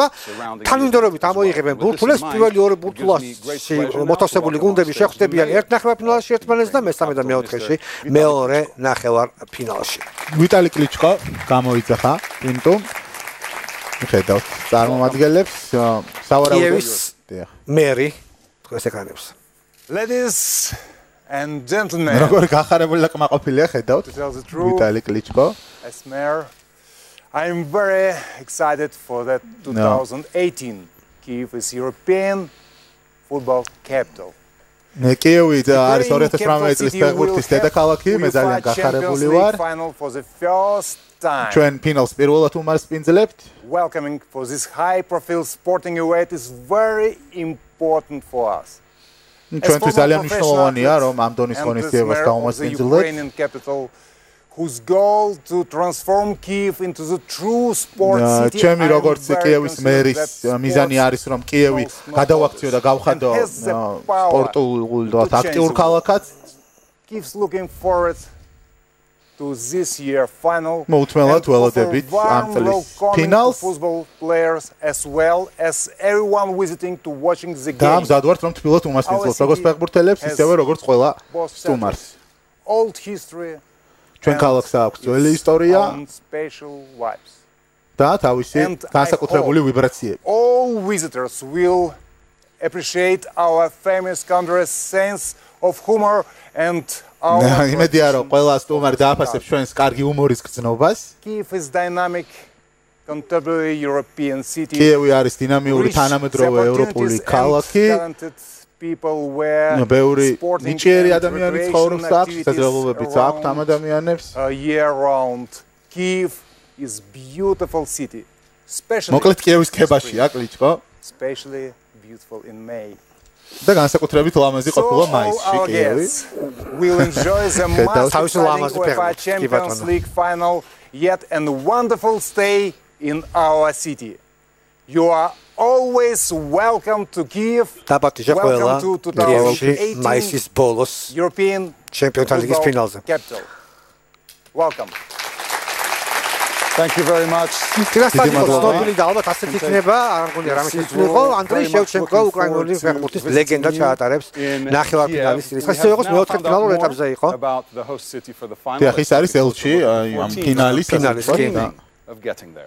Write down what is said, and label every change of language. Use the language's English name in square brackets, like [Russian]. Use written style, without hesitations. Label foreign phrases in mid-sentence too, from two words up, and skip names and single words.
[Georgian] თანმიმდევრობით ამოიღებენ ბურთულებს, პირველი ორი ბურთულაში მოთავსებული გუნდები შეხვდებიან ერთ ნახევარფინალში ერთმანეთს და მესამე და მეოთხეში მეორე ნახევარფინალში. ვიტალი კლიჩკო გამოიძახა პინტუ. ხედავთ წარმომადგენლებს კიევის მერი თქვენს ეკრანებს. [English] Ladies and gentlemen, [Georgian] როგორ გახარებული და კმაყოფილია ხედავთ ვიტალი კლიჩკო. [English] As mayor, I am very excited for that 2018 Kyiv is European football capital. [Georgian] კიევი არის 2018 წლის ფეხბურთის დედაქალაქი, მე ძალიან გახარებული ვარ. ჩვენ ფინალს პირველად უმასპინძლებთ. [English] Welcoming for this high profile sporting event is very important for us. [Georgian] ჩვენთვის ძალიან მნიშვნელოვანია, რომ ამ დონის ღონისძიებას დავუმასპინძლებთ. [English] Whose goal to transform Kyiv into the true sport city. [Georgian] ჩემი როგორც კიევის მერის მიზანი არის, რომ კიევი გადავაქციო და გავხადო სპორტულ და აქტიურ ქალაქად. [English] Keeps looking forward to this year final. [Georgian] მოუთმენლად ველოდებით ამ წლის ფინალს. [English] Football players as well as everyone visiting to watching the game. [Georgian] და მზადვართ, რომ თბილად უმასპინძლოთ როგორც ფეხბურთელებს, ისევე როგორც ყველა სტუმარს. [English] Old history. [Georgian] ჩვენ ქალაქს აქვს ძველი ისტორია და თავისი განსაკუთრებული ვიბრაციები. [English] All visitors will appreciate our famous country's sense of humor and [Georgian] იმედია რომ ყველა სტუმარი დააფასებს ჩვენს კარგი ჰუმორის გრძნობას. [English] Kyiv is dynamic contemporary European city. [Georgian] კიევი არის დინამიური თანამედროვე ევროპული ქალაქი. ბევრი ნიჭიერი ადამიანი ცხოვრობს და აქვს შესაძლებლობებიც აქვთ ამ ადამიანებს. [English] Year round. Kyiv is beautiful city. [Georgian] მოკლედ კიევის ქებაშია კლიჩკო. [English] Especially beautiful in May. [Georgian] და განსაკუთრებით ლამაზი ყოფილა მაისში კიევი. [English] We'll enjoy the massive UEFA Champions League final yet and wonderful stay in our city. You are always welcome to Kyiv. Welcome to 2018 [Georgian] მაისის ბოლოს [English] European Champions League finals. Welcome. Thank you very much. [Georgian] Stopili და ალბათ ასეთ იქნება, არ მგონია რამე შეცვლილიყო. ანდრეი შევჩენკო უკრაინული ფეხბურთის ლეგენდა ჩაატარებს ნახევარფინალის რისკს. ისე იყოს მეოთხე ფინალურ ეტაპზე იყო. დიახ, ის არის ელჩი ამ ფინალის [English] of getting there.